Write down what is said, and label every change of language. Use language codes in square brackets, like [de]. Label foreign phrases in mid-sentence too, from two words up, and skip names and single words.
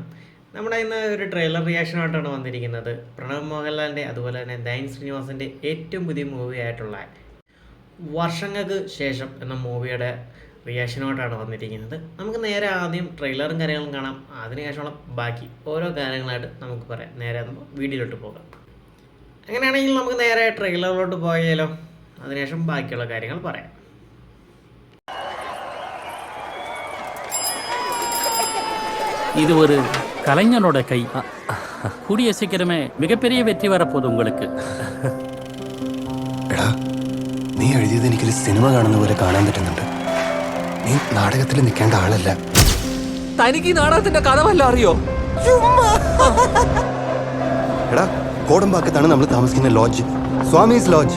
[ml] നമ്മുടെ ഇന്ന് ഒരു [en] trailer reaction ആയിട്ടാണ് [ml] വന്നിരിക്കുന്നത്. പ്രണവ് മോഹൻലാലിൻ്റെ അതുപോലെ തന്നെ ദയൻ ശ്രീനിവാസൻ്റെ ഏറ്റവും പുതിയ മൂവി ആയിട്ടുള്ള വർഷങ്ങൾക്ക് ശേഷം എന്ന മൂവിയുടെ റിയാക്ഷനായിട്ടാണ് വന്നിരിക്കുന്നത്. നമുക്ക് നേരെ ആദ്യം ട്രെയിലറും കാര്യങ്ങളും കാണാം. അതിനുശേഷമുള്ള ബാക്കി ഓരോ കാര്യങ്ങളായിട്ട് നമുക്ക് പറയാം. നേരെ വീഡിയോയിലോട്ട് പോകാം. അങ്ങനെയാണെങ്കിൽ നമുക്ക് നേരെ ട്രെയിലറിലോട്ട് പോയാലോ? അതിനുശേഷം ബാക്കിയുള്ള കാര്യങ്ങൾ പറയാം. [ta] இது ஒரு கலைஞனோட கை. கூடிய சீக்கிரமே மிகப்பெரிய வெற்றி வரப்போகுது உங்களுக்கு. [ml] എടാ, നീ എഴുതിയത് എനിക്കൊരു സിനിമ കാണുന്ന പോലെ കാണാൻ പറ്റുന്നുണ്ട്. നീ നാടകത്തിൽ നിൽക്കേണ്ട ആളല്ല. തനിക്ക് ഈ നാടകത്തിന്റെ കഥ വല്ല അറിയോ? എടാ, കോടമ്പാക്കത്താണ് നമ്മൾ താമസിക്കുന്ന ലോഡ്ജ്, സ്വാമീസ് ലോഡ്ജ്.